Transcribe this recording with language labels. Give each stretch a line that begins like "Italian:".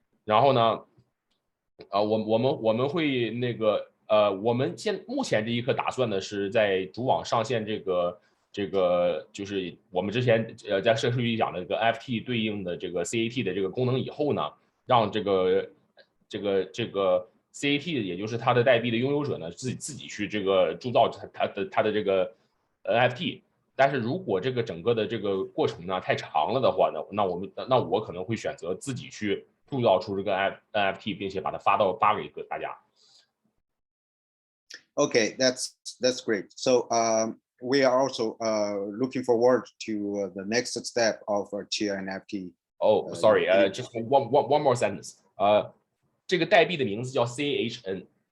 Chinese: 然后呢，我们会那个我们目前这一刻打算的是在主网上线这个就是我们之前在社区里讲的这个 NFT 对应的这个 CAT 的这个功能以后呢，让这个 CAT 也就是它的代币的拥有者呢自己去这个铸造它的这个NFT。但是如果这个整个的这个过程呢太长了的话呢，那我可能会选择自己去铸造出这个 NFT， 并且把它发给大家。
English: Okay, that's great. So we are also looking forward to the next step of Chia NFT. Oh, sorry, just one more sentence.
Chinese: 这个代币的名字叫 CHN。